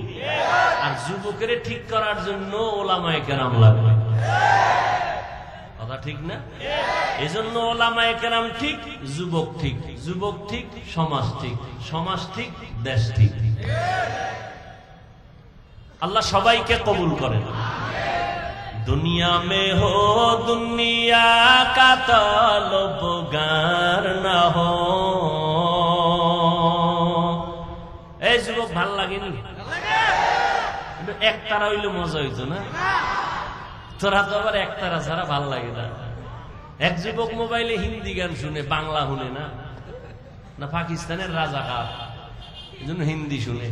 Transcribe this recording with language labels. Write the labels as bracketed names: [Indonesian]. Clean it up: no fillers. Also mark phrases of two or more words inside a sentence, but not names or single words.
[Bangla] আর যুবকের ঠিক করার জন্য ওলামায়ে কেরাম লাগবে, কথা ঠিক না? এই জন্য ওলামায়ে কেরাম ঠিক, যুবক ঠিক, যুবক ঠিক, সমাজ ঠিক, সমাজ ঠিক, দেশ ঠিক। আল্লাহ সবাইকে কবুল করেন। [Urdu] دنیا میں ہو دنیا کا طلبگار نہ ہو. [Bangla] এই যুবক ভাল লাগেনি? একতারা হইলে মজা হইতো না? তোরা তো আবার একতারা ছাড়া ভাল লাগে না। এক যুবক মোবাইলে হিন্দি গান শুনে, বাংলা শুনে না, না পাকিস্তানের রাজাকার, এই জন্য হিন্দি শুনে।